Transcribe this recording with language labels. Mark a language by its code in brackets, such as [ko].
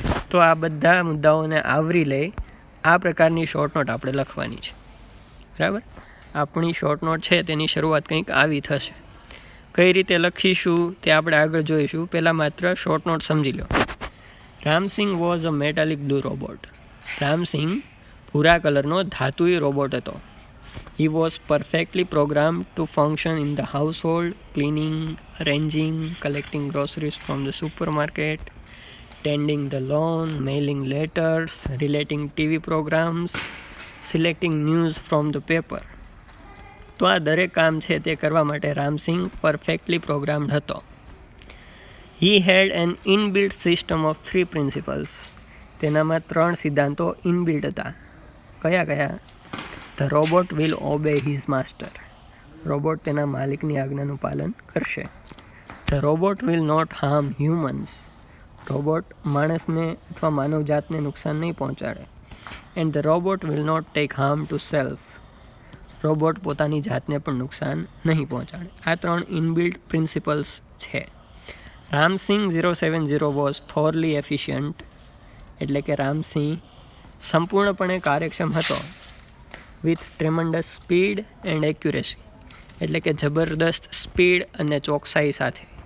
[gu] તો આ બધા મુદ્દાઓને આવરી લઈ આ પ્રકારની શોર્ટ નોટ આપણે લખવાની છે. બરાબર. આપણી શોર્ટ નોટ છે તેની શરૂઆત કંઈક આવી થશે. કઈ રીતે લખીશું તે આપણે આગળ જોઈશું. પહેલાં માત્ર શોર્ટ નોટ સમજી લો. Ram Singh [en] was a metallic blue robot, [gu] Ram Singh ભૂરા કલરનો ધાતુઈ રોબોટ હતો. [en] He was perfectly programmed to function in the household, cleaning, arranging, collecting groceries from the supermarket, tending the lawn, mailing letters, relating TV programs, selecting news from the paper. [gu] તો આ દરેક કામ છે તે કરવા માટે રામસિંગ પરફેક્ટલી પ્રોગ્રામ્ડ હતો. [en] He had an inbuilt system of 3 principles. [gu] તેનામાં 3 સિદ્ધાંતો ઇનબિલ્ટ હતા. કયા કયા. [en] The robot will obey his master. [gu] Robot તેના માલિકની આજ્ઞાનું પાલન કરશે. [en] The robot will not harm humans. [gu] Robot માણસને અથવા માનવજાતને નુકસાન નહીં પહોંચાડે. [en] And the robot will not take harm to self. [gu] Robot પોતાની જાતને પણ નુકસાન નહીં પહોંચાડે. આ 3 ઇનબિલ્ટ પ્રિન્સિપલ્સ છે. રામસિંગ 070 [en] was thoroughly efficient, [gu] એટલે કે રામસિંહ સંપૂર્ણપણે કાર્યક્ષમ હતો. [en] with tremendous speed and accuracy, [gu] એટલે કે જબરદસ્ત સ્પીડ અને ચોકસાઈ સાથે.